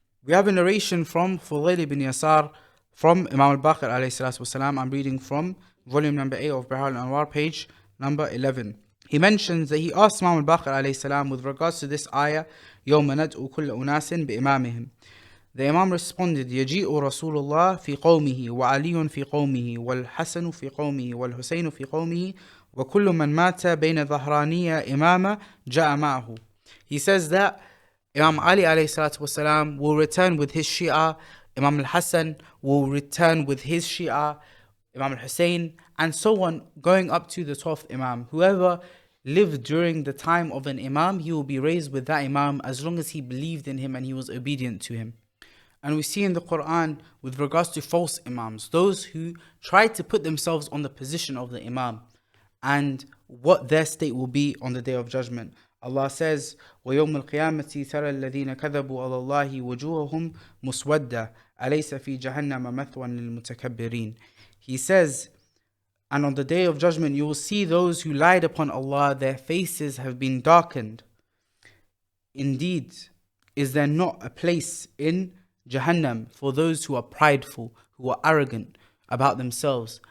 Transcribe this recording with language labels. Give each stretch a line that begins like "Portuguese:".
English: We have a narration from Fudayl ibn Yasar from Imam al-Baqir alayhi salatu wasalam. I'm reading from volume number 8 of Bihar al-Anwar, page number 11. He mentions that he asked Imam al-Baqir alayhi salam with regards to this ayah,
Arabic: يَوْمَ نَدْعُ كُلَّ أُنَاسٍ بِإِمَامِهِمْ.
English: The Imam responded,
Arabic: يَجِيءُ رَسُولُ اللَّهِ فِي قَوْمِهِ وَعَلِيٌّ فِي قَوْمِهِ وَالْحَسَنُ فِي قَوْمِهِ وَالْحُسَيْنُ فِي قَوْمِهِ وَكُلُّ مَنْ مَاتَ بَيْنَ ظَهْرَانِيَ إِمَامًا جَاءَ مَعَهُ.
English: He says that Imam Ali alayhi salatu wasalam will return with his Shia, Imam al-Hassan will return with his Shia, Imam al-Hussein, and so on, going up to the 12th Imam. Whoever lived during the time of an Imam, he will be raised with that Imam as long as he believed in him and he was obedient to him. And we see in the Quran with regards to false Imams, those who try to put themselves on the position of the Imam and what their state will be on the Day of Judgment. Allah says,
Arabic: وَيَوْمَ الْقِيَامَةِ تَرَى الَّذِينَ كَذَبُوا عَلَى اللَّهِ وُجُوهُهُمْ مُسْوَدَّةٌ أَلَيْسَ فِي جَهَنَّمَ مَثْوًى لِلْمُتَكَبِّرِينَ.
English: He says, and on the Day of Judgment you will see those who lied upon Allah, their faces have been darkened. Indeed, is there not a place in Jahannam for those who are prideful, who are arrogant about themselves?